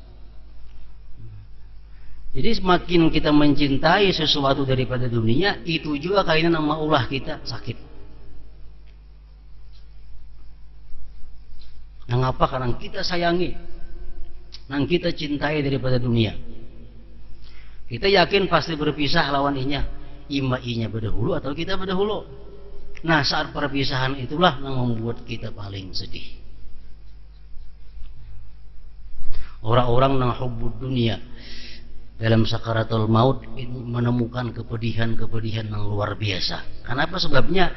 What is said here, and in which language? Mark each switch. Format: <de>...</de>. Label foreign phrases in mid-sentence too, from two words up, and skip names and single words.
<bjn>Jadi semakin kita mencintai sesuatu daripada dunia, itu juga kainnya yang maulah kita sakit.</bjn> <id>Yang apa? Karena kita sayangi, yang kita cintai daripada dunia.</id> <bjn>Kita yakin pasti berpisah lawan inya, inya berdahulu atau kita berdahulu. Nah,</bjn> <id>saat perpisahan itulah yang membuat kita paling sedih. Orang-orang yang</id> <ar>hubbud dunia</ar> <id>dalam</id> <ar>sakaratul maut</ar> <id>menemukan kepedihan-kepedihan yang luar biasa. Kenapa sebabnya?</id>